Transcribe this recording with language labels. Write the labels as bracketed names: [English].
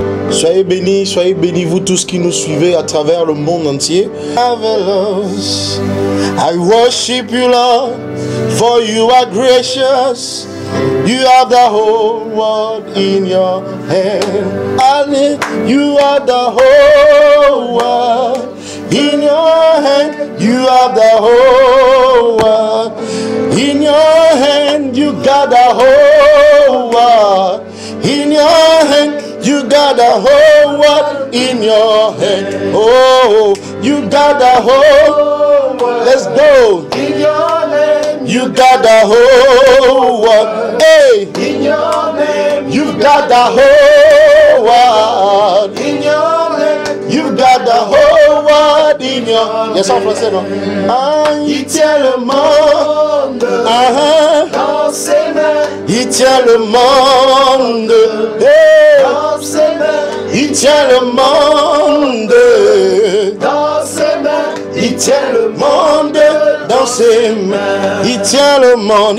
[French] Soyez bénis vous tous qui nous suivez à travers le monde entier. [English] Marvelous, I worship you, Lord, for you are gracious. You have the whole world in your hand. You have the whole world in your hand. You have the whole world in your hand. You got the whole world in your hand. You got the whole world in your hand. Oh, you got the whole world. Let's go. In your name. You got the whole world. Hey. In your name. You got the whole world. In your name. You got the whole world in your. [French] Yes, en français, non? Il tient le monde dans ses mains. Il tient le monde. Hey. Dans ses mains. Il tient le monde dans ses mains. Il tient le monde dans ses mains. Il tient le monde.